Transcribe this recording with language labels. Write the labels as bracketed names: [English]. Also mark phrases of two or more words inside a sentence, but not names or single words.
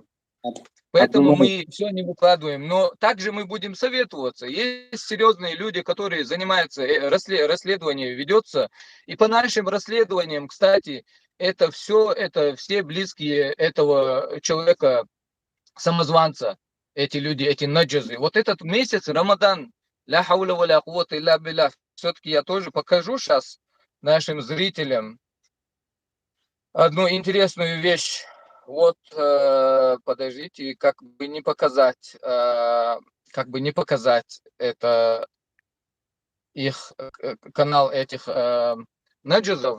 [Russian] Поэтому мы все не выкладываем. Но также мы будем советоваться. Есть серьезные люди, которые занимаются, расследованием ведется. И по нашим расследованиям, кстати, это все близкие этого человека, самозванца, эти люди, эти наджазы. Вот этот месяц, [Arabic] رمضان لا حول ولا قوة إلا بالله, [Russian] все-таки я тоже покажу сейчас нашим зрителям одну интересную вещь. Вот, подождите, как бы не показать это их канал этих наджизов.